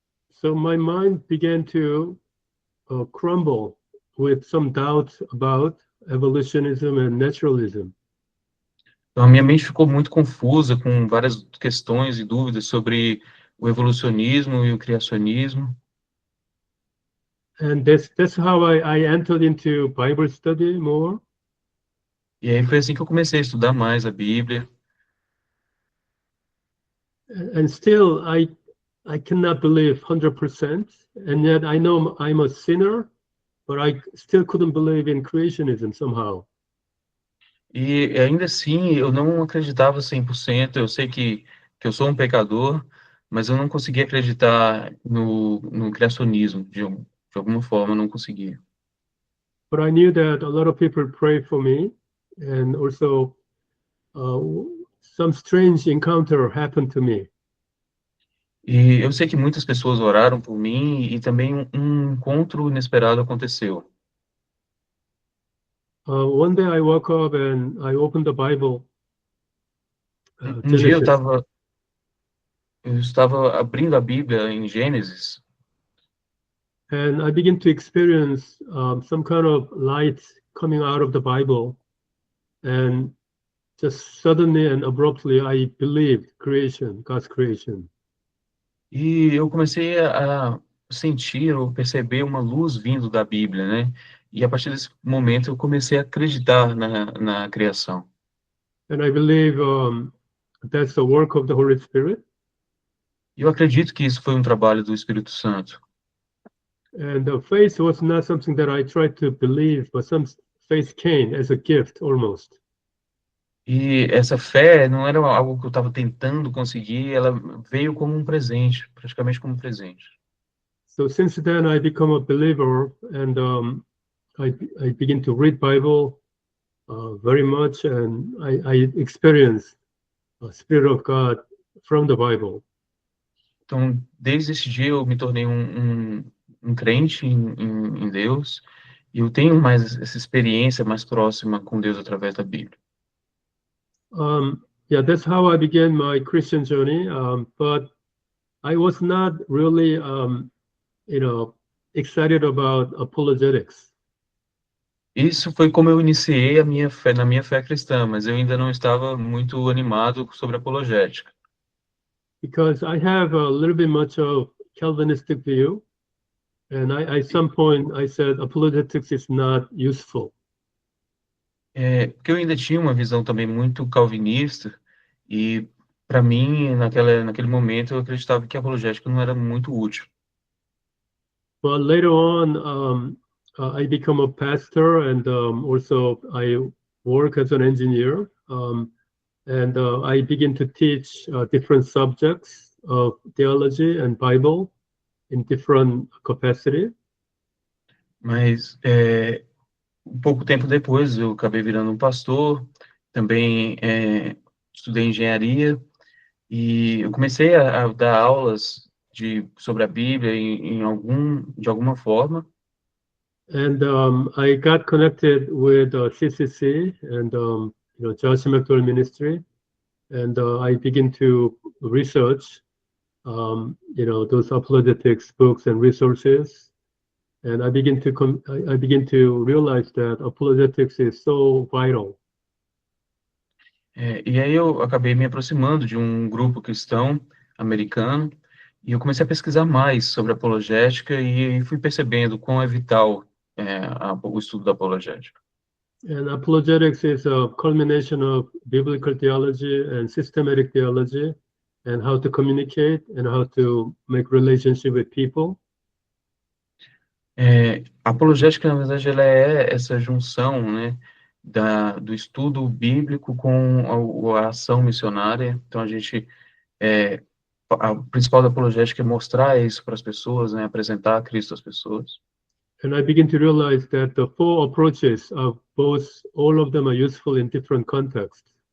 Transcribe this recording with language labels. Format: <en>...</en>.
<en>So my mind began to crumble with some doubts about evolutionism and naturalism.</en> <pt>Então, a minha mente ficou muito confusa com várias questões e dúvidas sobre o evolucionismo e o criacionismo.</pt> <en>And that's how I entered into Bible study more.</en> <pt>E aí foi assim que eu comecei a estudar mais a Bíblia.</pt> <en>And still, I cannot believe 100%. And yet I know I'm a sinner, but I still couldn't believe in creationism somehow.</en> <pt>E ainda assim, eu não acreditava 100%. Eu sei que eu sou um pecador, mas eu não conseguia acreditar no criacionismo. De alguma forma, eu não conseguia.</pt> <en>But I knew that a lot of people pray for me, and also some strange encounter happened to me.</en> <pt>E eu sei que muitas pessoas oraram por mim e também um encontro inesperado aconteceu.</pt> <en>One day I woke up and I opened the Bible.</en> <pt>Um dia</pt> <en>Genesis.</en> <pt>eu estava abrindo a Bíblia em Gênesis.</pt> <en>And I began to experience some kind of light coming out of the Bible. And just suddenly and abruptly, I believed creation, God's creation.</en> <pt>E eu comecei a sentir ou perceber uma luz vindo da Bíblia, né? E a partir desse momento eu comecei a acreditar na criação.</pt> <en>And I believe that's the work of the Holy Spirit.</en> <pt>E eu acredito que isso foi um trabalho do Espírito Santo.</pt> <en>And the faith was not something that I tried to believe, but some faith came as a gift almost.</en> <pt>E essa fé não era algo que eu estava tentando conseguir, ela veio como um presente, praticamente como um presente.</pt> <en>So since then I become a believer, and I begin to read Bible very much, and I experience the Spirit of God from the Bible.</en> <pt>Então, desde esse dia eu me tornei um crente em Deus, E eu tenho mais essa experiência mais próxima com Deus através da Bíblia.</pt> <en>Yeah, that's how I began my Christian journey. But I was not really, excited about apologetics.</en> <pt>Isso foi como eu iniciei a minha fé, na minha fé cristã, mas eu ainda não estava muito animado sobre apologética.</pt> <en>Because I have a little bit much of Calvinistic view, and at some point I said apologetics is not useful.</en> <pt>Porque eu ainda tinha uma visão também muito calvinista, e para mim, naquele momento, eu acreditava que a apologética não era muito útil.</pt> <en>But later on, I become a pastor, and also I work as an engineer, and I begin to teach different subjects of theology and Bible in different capacity.</en> <pt>Mas um pouco tempo depois, eu acabei virando um pastor, também estudei engenharia, e eu comecei a dar aulas sobre a Bíblia de alguma forma.</pt> <en>And I got connected with CCC and Josh McDowell Ministry, and I begin to research those apologetics books and resources, and I begin to realize that apologetics is so vital.</en> <pt>E aí eu acabei me aproximando de um grupo cristão americano, e eu comecei a pesquisar mais sobre apologética e fui percebendo quão é vital o estudo da apologética.</pt> <en>And apologetics is a culmination of biblical theology and systematic theology, and how to communicate and how to make relationship with people.</en> <pt>A apologética, na verdade, ela é essa junção, né, do estudo bíblico com a ação missionária. Então, a principal da apologética é mostrar isso para as pessoas, né, apresentar Cristo às pessoas.</pt> <en>And I begin to realize that the four approaches of both, all of them are useful in different contexts.</en>